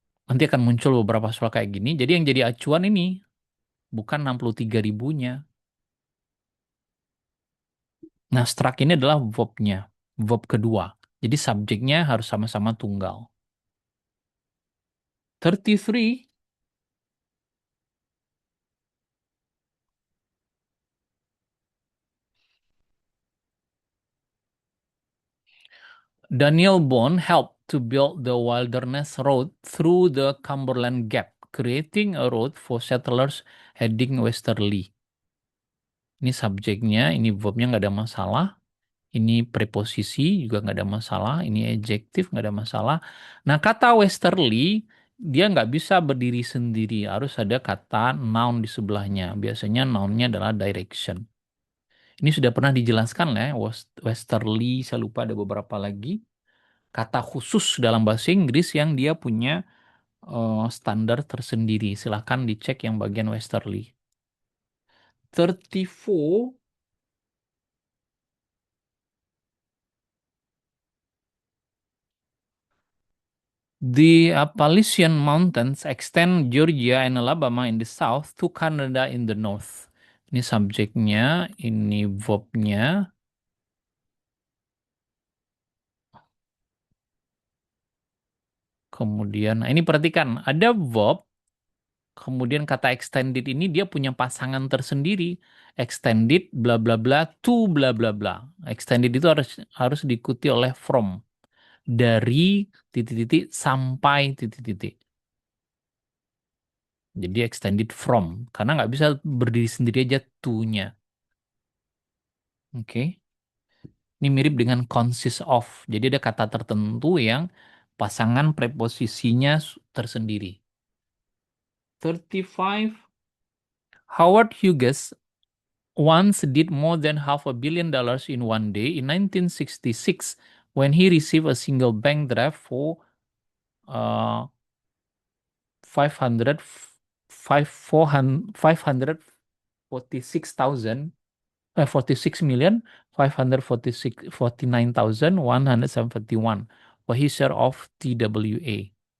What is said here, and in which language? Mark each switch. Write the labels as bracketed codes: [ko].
[id] Nanti akan muncul beberapa soal kayak gini. Jadi yang jadi acuan ini bukan 63 ribunya. Nah, struck ini adalah verb-nya. Verb kedua. Jadi subjeknya harus sama-sama tunggal. [en] 33, Daniel Boone helped to build the Wilderness Road through the Cumberland Gap, creating a road for settlers heading westerly. [id] Ini subjeknya, ini verbnya nggak ada masalah. Ini preposisi juga nggak ada masalah. Ini adjektif nggak ada masalah. Nah, kata westerly, dia nggak bisa berdiri sendiri. Harus ada kata noun di sebelahnya. Biasanya nounnya adalah direction. Ini sudah pernah dijelaskan lah ya, westerly, saya lupa ada beberapa lagi. Kata khusus dalam bahasa Inggris yang dia punya standar tersendiri. Silahkan dicek yang bagian westerly. [en] 34, the Appalachian Mountains extend Georgia and Alabama in the south to Canada in the north. [id] Ini subjeknya, ini verbnya. Kemudian, nah ini perhatikan, ada verb, kemudian kata extended ini dia punya pasangan tersendiri. [en] Extended bla bla bla to bla bla bla. [id] Extended itu harus diikuti oleh from. Dari titik-titik sampai titik-titik. Jadi extended from. Karena nggak bisa berdiri sendiri aja to-nya. Oke. Ini mirip dengan consist of. Jadi ada kata tertentu yang pasangan preposisinya tersendiri. 35. [en] Howard Hughes once did more than $500 million in one day in 1966 when he received a single bank draft for uh, 500 546,000 46 million 546,49,171 for his share of TWA.